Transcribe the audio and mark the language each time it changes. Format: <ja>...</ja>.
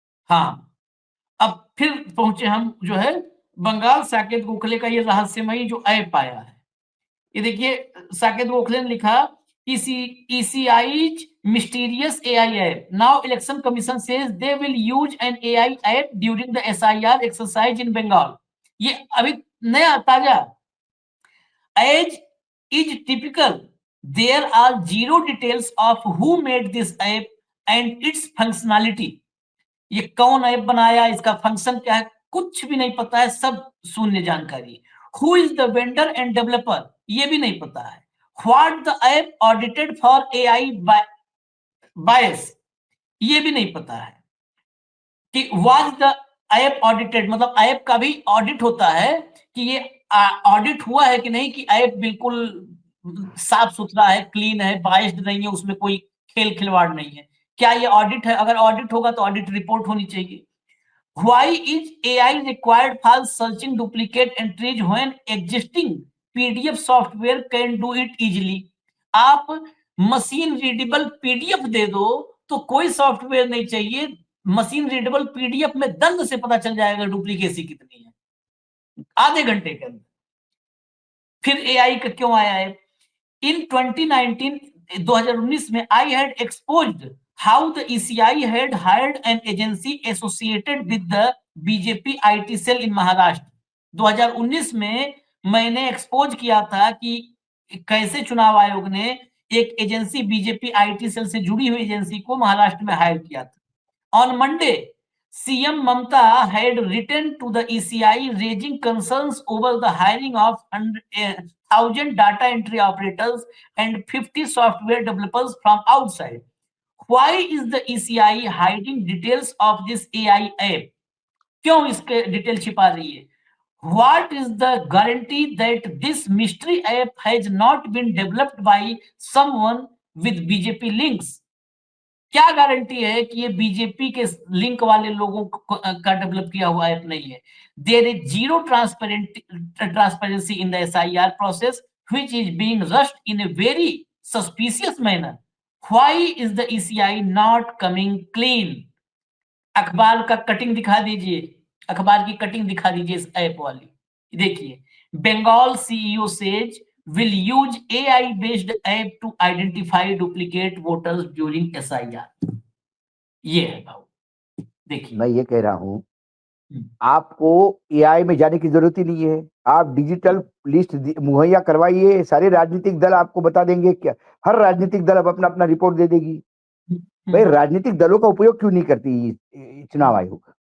<hi>हाँ, अब फिर पहुंचे हम जो है बंगाल। साकेत गोखले का ये रहस्यमयी जो ऐप आया है, ये देखिए, साकेत गोखले ने लिखा,</hi> <en>ECI's mysterious AI app. Now election commission says they will use an AI app during the SIR exercise in Bengal.</en> <hi>ये अभी नया ताजा।</hi> <en>As is typical, there are zero details of who made this app and its functionality.</en> <hi>ये कौन app बनाया, इसका function क्या है, कुछ भी नहीं पता है, सब शून्य जानकारी।</hi> <en>Who is the vendor and developer,</en> <hi>ये भी नहीं पता है।</hi> <en>What the app audited for AI bias, ये भी नहीं पता है।</en> <hi>कि</hi> <en>was the app audited,</en> <hi>मतलब ऐप का भी ऑडिट होता है कि ये ऑडिट हुआ है कि नहीं, कि ऐप बिल्कुल साफ सुथरा है, क्लीन है, बाइस्ड नहीं है, उसमें कोई खेल खिलवाड़ नहीं है। क्या ये ऑडिट है? अगर ऑडिट होगा तो ऑडिट रिपोर्ट होनी चाहिए।</hi> <en>Why is AI required for searching duplicate entries when existing PDF software can do it easily?</en> <hi>आप मशीन रीडेबल पीडीएफ दे दो तो कोई सॉफ्टवेयर नहीं चाहिए। मशीन रीडेबल पीडीएफ में दंड से पता चल जाएगा डुप्लीकेसी कितनी है, आधे घंटे के अंदर। फिर एआई का क्यों आया है?</hi> <en>In 2019 में I had exposed how the ECI had hired an agency associated with the BJP IT cell in Maharashtra.</en> <hi>2019 में मैंने एक्सपोज किया था कि कैसे चुनाव आयोग ने एक एजेंसी, बीजेपी आईटी सेल से जुड़ी हुई एजेंसी को महाराष्ट्र में हायर किया था।</hi> <en>On Monday, CM Mamta had written to the ECI raising concerns over the hiring of 1,000 data entry operators and 50 software developers from outside. Why is the ECI hiding details of this AI app?</en> <hi>क्यों इसके detail छिपा रही है?</hi> <en>What is the guarantee that this mystery app has not been developed by someone with BJP links?</en> <hi>क्या guarantee है कि ये BJP के लिंक वाले लोगों का डेवलप किया हुआ ऐप नहीं है?</hi> <en>There is zero transparency in the SIR process, which is being rushed in a very suspicious manner. Why is the ECI not coming clean?</en> <hi>अखबार का कटिंग दिखा दीजिए, अखबार की कटिंग दिखा दीजिए इस ऐप वाली। देखिए,</hi> <en>Bengal CEO says will use AI based app to identify duplicate voters during SIR.</en> <hi>ये है भाव, देखिए। मैं ये कह रहा हूं, आपको एआई में जाने की जरूरत ही नहीं है। आप डिजिटल लिस्ट मुहैया करवाइए, सारे राजनीतिक दल आपको बता देंगे। क्या हर राजनीतिक दल अब अपना अपना रिपोर्ट दे देगी। भाई, राजनीतिक दलों का उपयोग क्यों नहीं करती चुनाव आयोग?</hi>